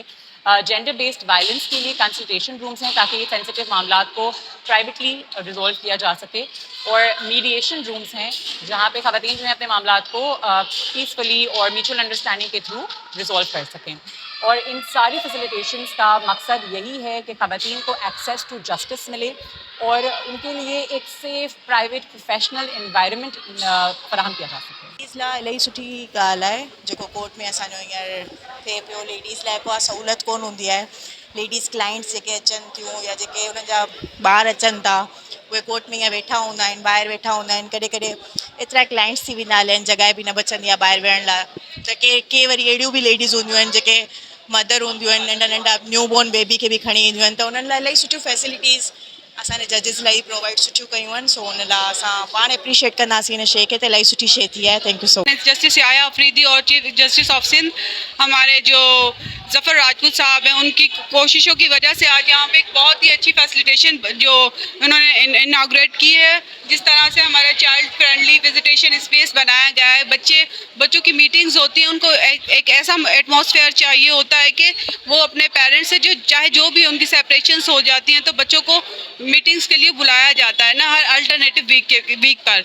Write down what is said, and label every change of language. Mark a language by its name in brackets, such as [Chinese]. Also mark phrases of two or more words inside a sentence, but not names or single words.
[English] gender based violence [Urdu] کے لیے [English] consultation rooms [Urdu] ہیں تاکہ یہ سینسیٹو معاملہ کو [English] privately resolve [Urdu] کیا جا سکے، اور [English] mediation rooms [Urdu] ہیں جہاں پہ خواتین جو ہے اپنے معاملہ کو پیس فلی اور [English] mutual understanding [Urdu] کے [English] through resolve [Urdu] کر سکیں. اور ان ساری فیسلیٹیشنز کا مقصد یہی ہے کہ خواتین کو [English] access to justice [Urdu] ملے اور ان کے لیے ایک [English] safe private professional environment [Urdu] فراہم کیا جا سکے. [Sindhi] लेडीज़ लाइ इलाही सुठी ॻाल्हि आहे जेको कोर्ट में असांजो हींअर थिए पियो। लेडीज़ लाइ को सहूलियत कोन हूंदी आहे। [English] ladies clients [Sindhi] जेके अचनि थियूं या जेके हुननि जा ॿार अचनि था उहे कोर्ट में ईअं वेठा हूंदा आहिनि, ॿाहिरि वेठा हूंदा आहिनि। कॾहिं कॾहिं एतिरा क्लाइंट्स थी वेंदा आहिनि, जॻह बि न बचंदी आहे ॿाहिरि वेहण लाइ। त के वरी अहिड़ियूं बि लेडीज़ हूंदियूं आहिनि जेके मदर हूंदियूं आहिनि, नंढा नंढा [English] new born baby [Sindhi] खे बि खणी ईंदियूं आहिनि, त उन्हनि लाइ इलाही सुठियूं फैसिलिटीज़ असांजे जजिस लाइ प्रोवाइड सुठियूं कयूं आहिनि। सो हुन लाइ असां पाण एप्रिशिएट कंदासीं हिन शइ खे, त इलाही सुठी शइ थी आहे। [English] thank you so much. [Urdu] جسٹس یحییٰ آفریدی اور [English] Chief Justice of Sindh [Urdu] ہمارے جو ظفر راجپوت صاحب ہیں، ان کی کوششوں کی وجہ سے آج یہاں پہ ایک بہت ہی اچھی فیسلیٹیشن جو انہوں نے انوگریٹ کی ہے. جس طرح سے ہمارے [English] child friendly visitation space [Urdu] بنایا گیا ہے، بچوں کی میٹنگز ہوتی ہیں، ان کو ایک ایسا ایٹموسفیئر چاہیے ہوتا ہے کہ وہ اپنے پیرنٹس سے چاہے جو بھی ان کی سیپریشنز ہو جاتی ہیں تو بچوں کو میٹنگز کے لیے بلایا جاتا ہے نا، ہر [English] alternative week [Urdu] پر.